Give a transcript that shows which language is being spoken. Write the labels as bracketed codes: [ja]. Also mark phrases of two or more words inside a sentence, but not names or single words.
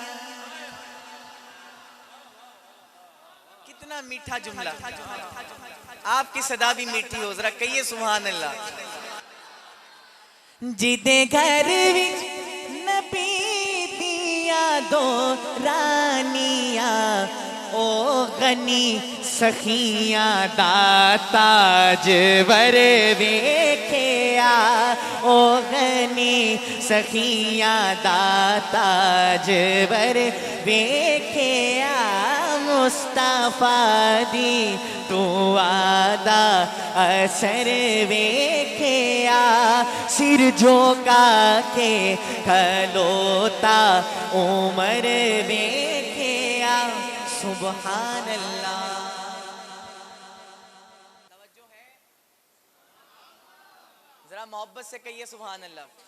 [ur] کتنا میٹھا جملہ. آپ کی صدا بھی میٹھی ہو, ذرا کہیے [ar] سبحان اللہ. [pa] جیدے گھر وچ نبی دیا دو رانیاں, او غنی سخیاں دا تاج ور ویکھیا, او غنی سخیاں دا تاج ور ویکھیا. مصطفیٰ دی تو آدھا اثر ویکھیا, سر جھکا کے کھلوتا عمر ویکھیا. [ar] سبحان اللہ. [ur] توجہ ہے, ذرا محبت سے کہیے [ar] سبحان اللہ.